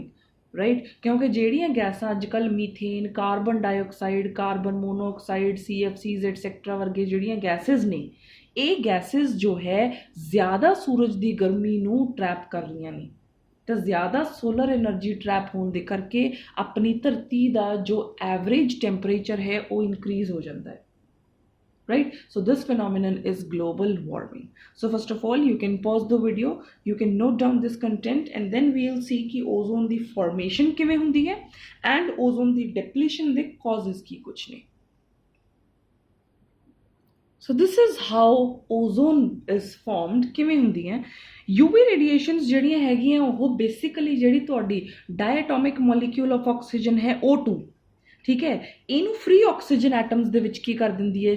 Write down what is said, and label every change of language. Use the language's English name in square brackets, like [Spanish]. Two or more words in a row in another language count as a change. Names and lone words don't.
[Punjabi] ਰਾਈਟ ਕਿਉਂਕਿ ਜਿਹੜੀਆਂ ਗੈਸਾਂ ਅੱਜ ਕੱਲ੍ਹ ਮੀਥੇਨ, [English] carbon dioxide, carbon monoxide, CFCs etcetera [Punjabi] ਵਰਗੇ ਜਿਹੜੀਆਂ ਗੈਸਿਸ ਨੇ, ਇਹ ਗੈਸਿਸ ਜੋ ਹੈ ਜ਼ਿਆਦਾ ਸੂਰਜ ਦੀ ਗਰਮੀ ਨੂੰ ਟਰੈਪ ਕਰ ਰਹੀਆਂ ਨੇ. ਤਾਂ ਜ਼ਿਆਦਾ [English] solar energy trap [Punjabi] ਹੋਣ ਦੇ ਕਰਕੇ ਆਪਣੀ ਧਰਤੀ ਦਾ ਜੋ [English] average temperature [Punjabi] ਹੈ ਉਹ ਇਨਕਰੀਜ਼ ਹੋ ਜਾਂਦਾ ਹੈ. [English] Right, so this phenomenon is global warming. So first of all you can pause the video, you can note down this content and then we'll see [Punjabi] कि ozone ਦੀ formation ਕਿਵੇਂ ਹੁੰਦੀ ਹੈ [English] and [Punjabi] ozone ਦੀ depletion ਦੇ causes ਕੀ ਕੁਛ ਨੇ. [English] so this is how ozone is formed. [Punjabi] ਕਿਵੇਂ ਹੁੰਦੀ ਹੈ? [English] UV radiations [Punjabi] ਜਿਹੜੀਆਂ ਹੈਗੀਆਂ ਉਹ ਬੇਸਿਕਲੀ ਜਿਹੜੀ ਤੁਹਾਡੀ [English] diatomic molecule of oxygen [Punjabi] ਹੈ O2, ਠੀਕ ਹੈ, ਇਹਨੂੰ [English] free oxygen atoms [Punjabi] ਦੇ ਵਿੱਚ ਕੀ ਕਰ ਦਿੰਦੀ ਹੈ?